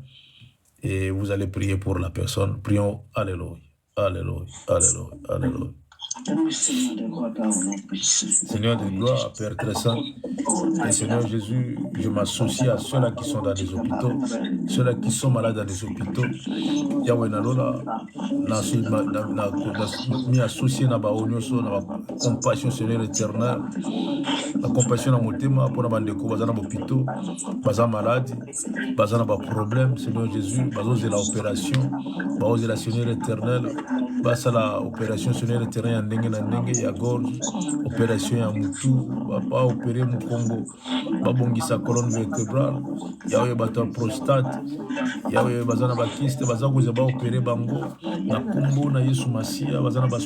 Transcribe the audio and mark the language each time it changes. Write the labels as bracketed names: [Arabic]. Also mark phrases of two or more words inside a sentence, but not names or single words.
[French] Et vous allez prier pour la personne. Prions. Alléluia. Alléluia. Alléluia. Alléluia. Seigneur de gloire, Père très saint, et Seigneur Jésus, je m'associe à ceux-là qui sont dans les hôpitaux, ceux-là qui sont malades dans les hôpitaux. [Lingala] Yahweh Nalola, mi associé na ba onyoso na [French] compassion Seigneur éternel, la compassion [Lingala] na motema pour na bandeko bazana hôpitaux, bazana malade, bazana ba [French] problème Seigneur Jésus, [Lingala] bazose la opération, bazose la [French] Seigneur éternel, [Lingala] basa la [French] opération Seigneur éternel [Lingala] ya ndenge na ndenge ya gorge, opération ya mutu, ba opérer mu Congo, babongisa [French] colonne vertébrale, [Lingala] Yahweh bata prostate, Yahweh bazana ba kyste, bazakoza ba opérer bango na kombo na Yesu Masia, bazana ba